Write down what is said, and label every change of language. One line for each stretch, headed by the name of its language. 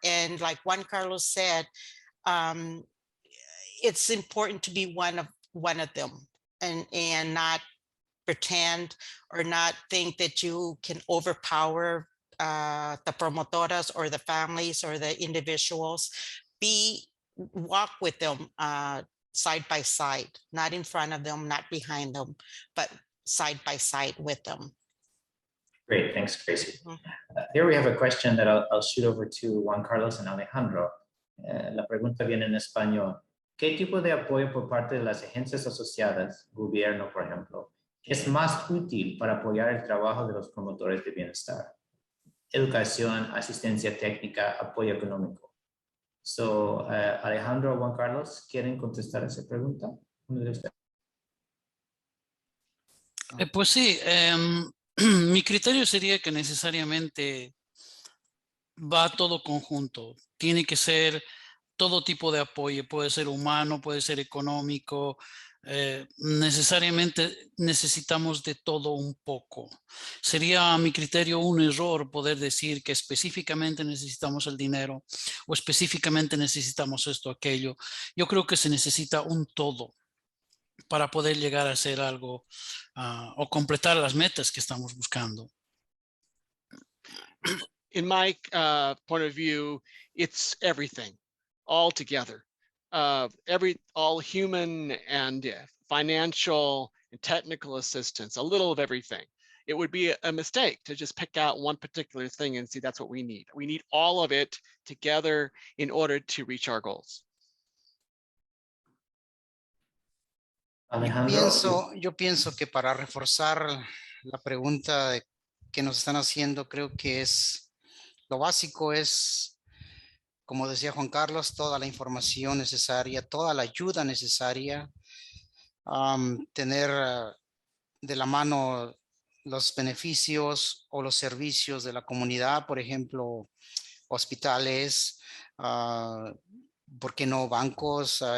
English: And like Juan Carlos said, it's important to be one of them, and not pretend or not think that you can overpower the promotoras or the families or the individuals. Walk with them side by side, not in front of them, not behind them, but side by side with them. Great, thanks, Gracie. Here we have a question that I'll shoot over to Juan Carlos and Alejandro.
Spanish: La pregunta viene en español. ¿Qué tipo de apoyo por parte de las agencias asociadas, gobierno, por ejemplo, es más útil para apoyar el trabajo de los promotores de bienestar? Educación, asistencia técnica, apoyo económico. So, Alejandro, Juan Carlos, ¿quieren contestar esa pregunta? Pues sí, mi criterio sería que necesariamente va todo conjunto. Tiene que ser todo tipo de apoyo, puede ser humano, puede ser económico. Necesariamente necesitamos de todo un poco. Sería a mi criterio un error poder decir que específicamente necesitamos el dinero o específicamente necesitamos esto o aquello. Yo creo que se necesita un todo para poder llegar a hacer algo o completar las metas que estamos buscando.
English: In my point of view, it's everything all together. All human and financial and technical assistance, a little of everything. It would be a mistake to just pick out one particular thing and see that's what we need. We need all of it together in order to reach our goals. Alejandro,
Spanish: Yo pienso que para reforzar la pregunta que nos están haciendo, creo que lo básico es, como decía Juan Carlos, toda la información necesaria, toda la ayuda necesaria, tener de la mano los beneficios o los servicios de la comunidad, por ejemplo, hospitales, ¿por qué no bancos?